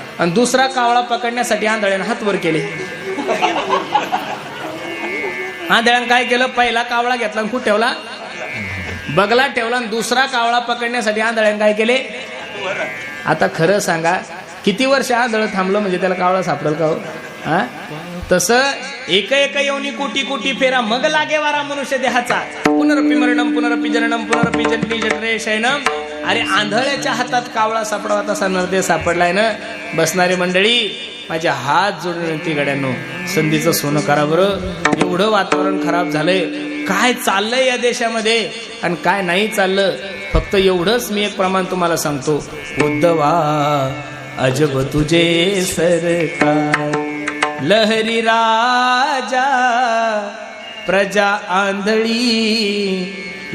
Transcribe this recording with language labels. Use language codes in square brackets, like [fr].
[mr] आणि दुसरा कावळा पकडण्यासाठी आंधळ्यानं हात वर केले. आंधळ्यानं काय केलं, पहिला कावळा घेतला आणि कुठं ठेवला? बगलात ठेवला. आणि दुसरा कावळा पकडण्यासाठी आंधळ्यानं काय केले? आता खरं सांगा, किती वर्ष आंधळ थांबलं म्हणजे त्याला कावळा सापडेल का हो? हा, तसं एक येऊनी कोटी कोटी फेरा, मग लागे वारा मनुष्य देहाचा. [sa] पुनरपी मरणम पुनरपी जननम पुनरपी जन्मी जठरे शयनम. [mr] अरे आंधळ्याच्या हातात कावळा सापडावा तसा नरदेव सापडलाय ना. बसणारी मंडळी, माझे हात जोडून विनंती गड्यांनो, संधीचं सोनं करा बरं. एवढं वातावरण खराब झालंय, काय चाललंय या देशामध्ये आणि काय नाही चाललं. फक्त एवढंच मी एक प्रमाण तुम्हाला सांगतो, उद्धवा अजब तुझे सरकार, लहरी राजा प्रजा आंधळी